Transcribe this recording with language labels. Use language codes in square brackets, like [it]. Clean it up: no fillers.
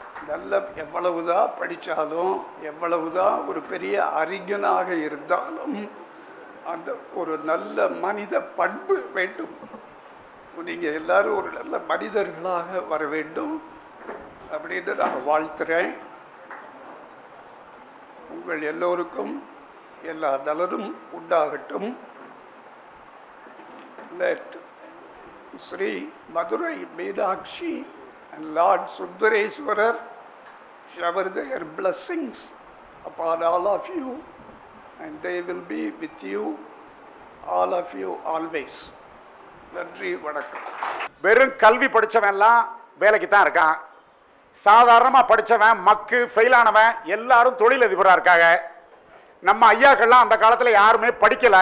[ta] நல்ல எவ்வளவுதான் படித்தாலும், எவ்வளவுதான் ஒரு பெரிய அறிஞனாக இருந்தாலும் அந்த ஒரு நல்ல மனித பண்பு வேண்டும். நீங்கள் எல்லாரும் ஒரு நல்ல மனிதர்களாக வர வேண்டும் அப்படின்னு நான் வாழ்த்துறேன். உங்கள் எல்லோருக்கும் எல்லா நலனும் உண்டாகட்டும். [en] Let Sri Madurai Meenakshi and Lord Sundareswarar shower their blessings upon all of you, and they will be with you, all of you, always. [ta] நன்றி, வணக்கம். வெறும் கல்வி படித்தவன்லாம் வேலைக்கு தான் இருக்கான். சாதாரணமாக படித்தவன், மக்கு, ஃபெயிலானவன் எல்லாரும் தொழிலதிபராக இருக்காங்க. நம்ம ஐயாக்கள்லாம் அந்த காலத்தில் யாருமே படிக்கலை.